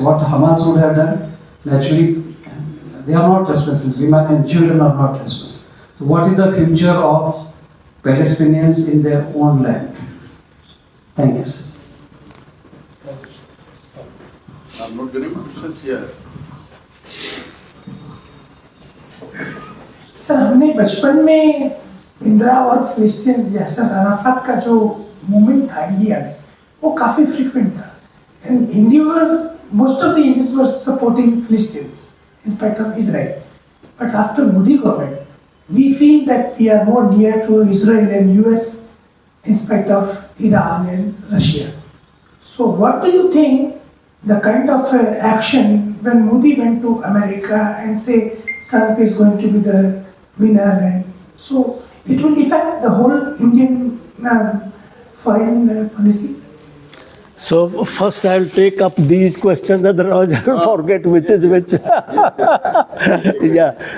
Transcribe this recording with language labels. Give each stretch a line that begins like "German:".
English: What Hamas would have done, naturally, they are not responsible. Women and children are not responsible. So, what is the future of Palestinians in their own land? Thank you, sir. I'm not getting questions here.
Hindi: Sir हमने बचपन में इंदिरा और फिलिस्तीन यासर Arafat का जो movement था India में वो काफी फ्रीक्वेंट था
English: And Indians most of the Indians were supporting Palestinians in spite of Israel but after Modi government we feel that we are more near to Israel and US in spite of Iran and Russia. So what do you think the kind of action when Modi went to America and say Trump is going to be the winner, and so it will affect the whole Indian foreign policy? So first I'll take up these questions, otherwise I'll forget which is which. Yeah.